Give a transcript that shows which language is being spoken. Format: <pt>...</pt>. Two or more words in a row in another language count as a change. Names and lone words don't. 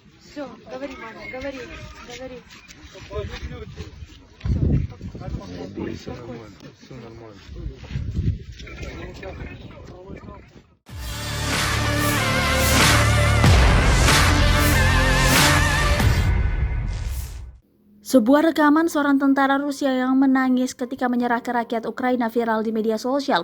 <ru>Все, говори, мама, говори, говори. Все нормально, все нормально.</ru> <id>Sebuah rekaman seorang tentara Rusia yang menangis ketika menyerah ke rakyat Ukraina viral di media sosial.</id>